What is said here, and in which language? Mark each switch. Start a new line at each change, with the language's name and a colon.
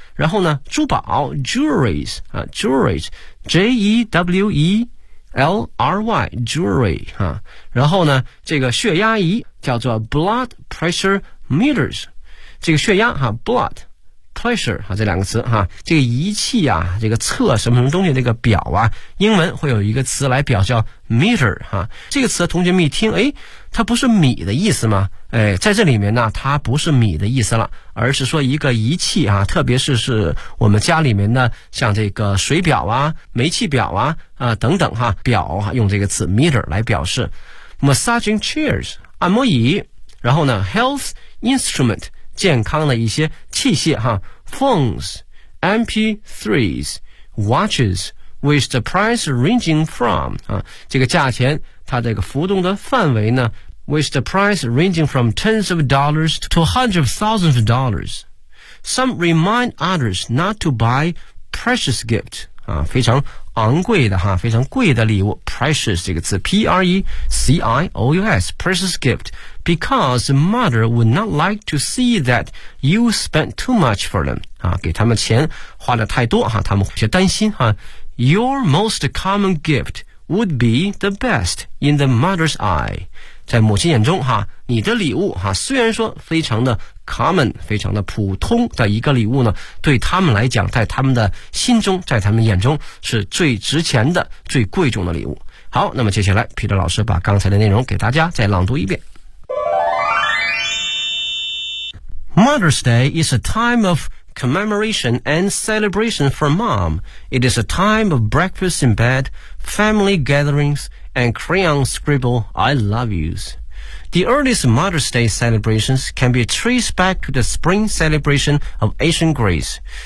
Chinese: 然后呢，珠宝 jewelries 啊 ，jewelries j e w e l r y jewelry 啊。然后呢，这个血压仪叫做
English: blood pressure meters，
Chinese: 这个血压哈、啊、blood。 pressure 哈、啊，这两个词哈、啊，这个仪器啊，这个测什么什么东西，这个表啊，英文会有一个词来表叫 meter 哈、啊，这个词同学们一听，哎，它不是米的意思吗？哎，在这里面呢，它不是米的意思了，而是说一个仪器啊，特别是我们家里面的像这个水表啊、煤气表啊啊等等哈、啊，表哈、啊、用这个词 meter 来表示 ，
English: massaging chairs
Chinese: 按摩椅，然后呢
English: health instrument。
Chinese: 健康的一些器械哈
English: ，phones, MP3s, watches, with the price ranging from
Chinese: 啊，这个价钱它这个浮动的范围呢
English: ，with the price ranging from tens of dollars to hundreds of thousands of dollars. Some remind others not to buy precious gift 啊，
Chinese: 非常昂贵的哈，非常贵的礼物
English: ，precious
Chinese: 这个词
English: ，P-R-E-C-I-O-U-S, precious gift。 Because mother would not like to see that you spent too much for them.
Chinese: 啊，给他们钱花的太多哈，他们会担心哈。
English: Your most common gift would be the best in the mother's eye.
Chinese: 在母亲眼中哈，你的礼物哈，虽然说非常的 common， 非常的普通的一个礼物呢，对他们来讲，在他们的心中，在他们眼中是最值钱的、最贵重的礼物。好，那么接下来 ，Peter 老师把刚才的内容给大家再朗读一遍。
English: Mother's Day is a time of commemoration and celebration for mom. It is a time of breakfast in bed, family gatherings, and crayon scribble I love yous. The earliest Mother's Day celebrations can be traced back to the spring celebration of ancient Greece.